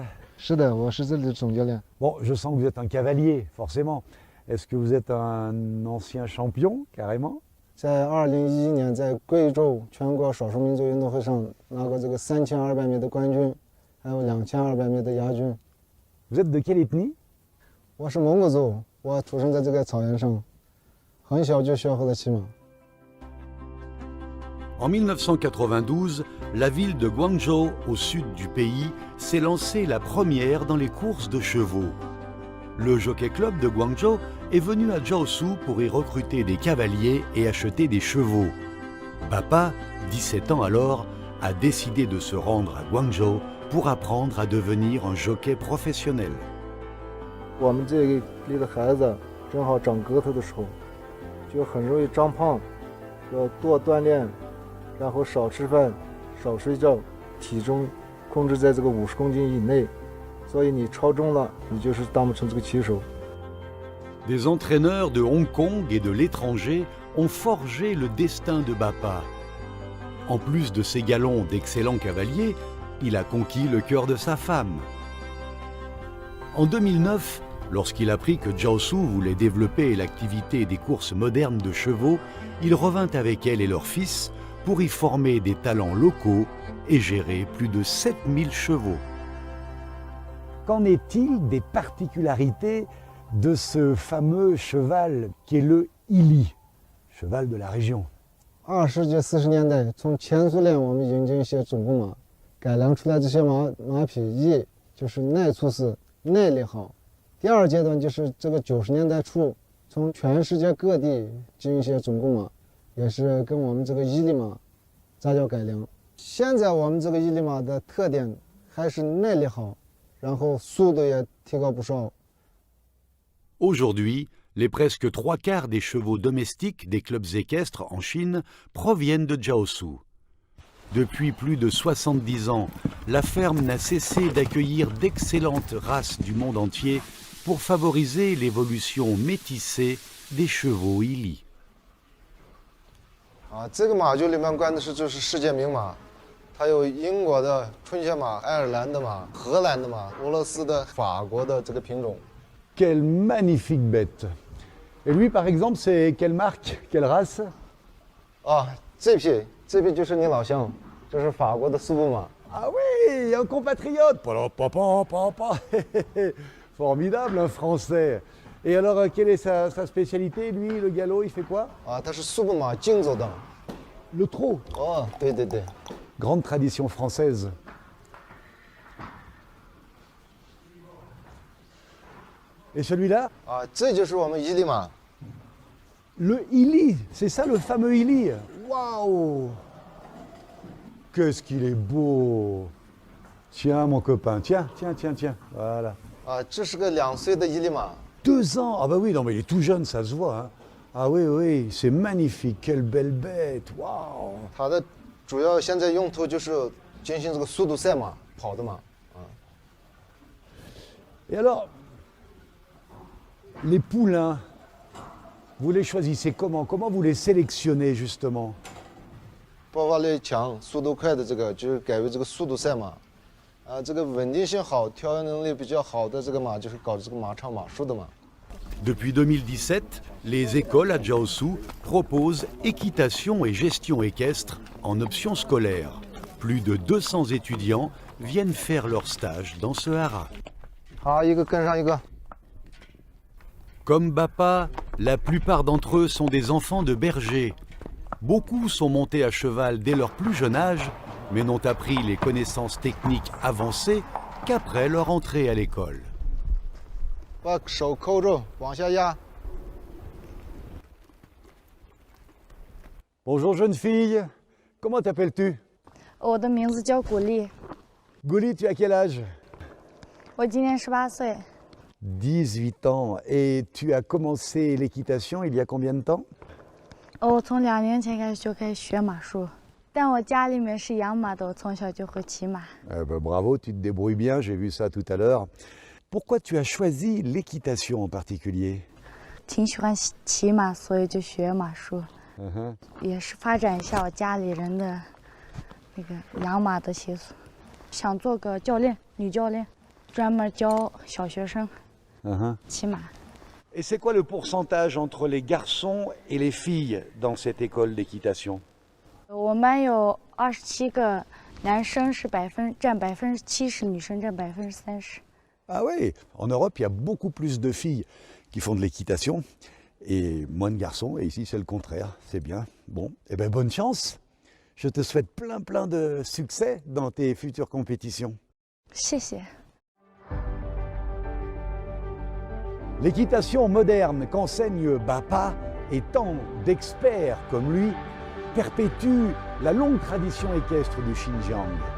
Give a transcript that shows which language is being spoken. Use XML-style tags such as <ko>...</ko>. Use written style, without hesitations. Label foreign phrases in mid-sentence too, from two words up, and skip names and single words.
<zh>是的，我是这里的总教练。</zh> <fr>Bon, je sens que vous êtes un cavalier, forcément. Est-ce que vous êtes un ancien champion, carrément?</fr> <zh>在2011年，在贵州全国少数民族运动会上拿过这个3200米的冠军，还有2200米的亚军。</zh> <fr>Vous êtes de quelle ethnie?</fr> <zh>我是蒙古族，我出生在这个草原上，很小就学会了骑马。</zh> <fr>En 1992, la ville de Guangzhou, au sud du pays, s'est lancée la première dans les courses de chevaux. Le Jockey Club de Guangzhou est venu à Jiaosu pour y recruter des cavaliers et acheter des chevaux. Papa, 17 ans alors, a décidé de se rendre à Guangzhou pour apprendre à devenir un jockey professionnel.</fr> <zh>我们这里的孩子正好长个头的时候，就很容易长胖，要多锻炼，然后少吃饭，少睡觉，体重控制在这个50公斤以内。所以你超重了，你就是当不成这个骑手。</zh> <fr>Des entraîneurs de Hong Kong et de l'étranger ont forgé le destin de Bapa. En plus de ses galons d'excellents cavaliers, il a conquis le cœur de sa femme. En 2009, lorsqu'il apprit que Jiaosu voulait développer l'activité des courses modernes de chevaux, il revint avec elle et leur fils pour y former des talents locaux et gérer plus de 7000 chevaux. Qu'en est-il des particularités de ce fameux cheval qui est le Ili, cheval de la région?</fr> <zh>20 世纪40年代，从前苏联我们引进一些种马，改良出来这些马匹，一就是耐粗实、耐力好。第二阶段就是这个90年代初，从全世界各地进一些种马，也是跟我们这个伊犁马杂交改良。现在我们这个伊犁马的特点还是耐力好，然后速度也提高不少。</zh> <fr>Aujourd'hui, les presque 3/4 des chevaux domestiques des clubs équestres en Chine proviennent de Jiaosu. Depuis plus de 70 ans, la ferme n'a cessé d'accueillir d'excellentes races du monde entier pour favoriser l'évolution métissée des chevaux Ili.</fr> <zh>这个马厩里面关的就是世界名马，它有英国的春雪马、爱尔兰的马、荷兰的马、俄罗斯的、法国的这个品种。</zh> <fr>Quelle magnifique bête! Et lui, par exemple, c'est quelle marque, quelle race?</fr> <zh>这匹就是你老乡，这是法国的苏布马。</zh> <fr>Ah oui, un compatriote! Formidable, un Français. Et alors, quelle est sa spécialité, lui, le galop, il fait quoi?</fr> <zh>它是苏布马竞走的。</zh> <fr>Le trot.</fr> <zh>对。</zh> <fr>Grande tradition française. Et celui-là?</fr> <zh>这就是我们伊犁马。</zh> <fr>Le Ili, c'est ça le fameux Ili. Waouh! Qu'est-ce qu'il est beau! Tiens, mon copain, tiens. Voilà.</fr> <zh>这是个2岁的伊犁马。</zh> <fr>2 ans! Ah bah oui, non mais il est tout jeune, ça se voit. Hein. Ah oui, c'est magnifique, quelle belle bête! Waouh!</fr> <zh>它的主要现在用途就是进行这个速度赛马，跑的马。</zh> <fr>Et alors, les poulains, vous les choisissez comment? Comment vous les sélectionnez justement?</fr> <zh>爆发力强、速度快的这个就是改为这个速度赛马，这个稳定性好、调养能力比较好的这个马就是搞这个马场马术的马。</zh> <fr>Depuis 2017, les écoles à Jiaosu proposent équitation et gestion équestre en option scolaire. Plus de 200 étudiants viennent faire leur stage dans ce haras.</fr> <zh>好，一个跟上一个。</zh> <fr>Comme Bappa, la plupart d'entre eux sont des enfants de bergers. Beaucoup sont montés à cheval dès leur plus jeune âge, mais n'ont appris les connaissances techniques avancées qu'après leur entrée à l'école.</fr> <zh>把手扣住，往下压。</zh> <fr>Bonjour jeune fille, comment t'appelles-tu?</fr> <zh>我的名字叫古丽，</zh> <fr>Gouli, tu as quel âge?</fr> <zh>我今年18岁，</zh> <fr>18 ans. Et tu as commencé l'équitation il y a combien de temps?</fr> <zh>我从2年前开始就开始学马术，但我家里面是养马的，我从小就会骑马。</zh> <fr>Bravo, tu te débrouilles bien, j'ai vu ça tout à l'heure. Pourquoi tu as choisi l'équitation en particulier?</fr> <zh>挺喜欢骑马，所以就学马术，也是发展一下我家里人的那个养马的习俗。想做个教练，女教练，专门教小学生骑马。</zh> <fr>Et c'est quoi le pourcentage entre les garçons et les filles dans cette école d'équitation? 我们班有27个男生是占70%，女生占30%。 Ah oui, en Europe, il y a beaucoup plus de filles qui font de l'équitation et moins de garçons. Et ici, c'est le contraire. C'est bien. Bon, eh bien, bonne chance. Je te souhaite plein de succès dans tes futures compétitions.</fr> <zh>谢谢。</zh> <fr>L'équitation moderne qu'enseigne Bappa et tant d'experts comme lui perpétue la longue tradition équestre du Xinjiang.</fr>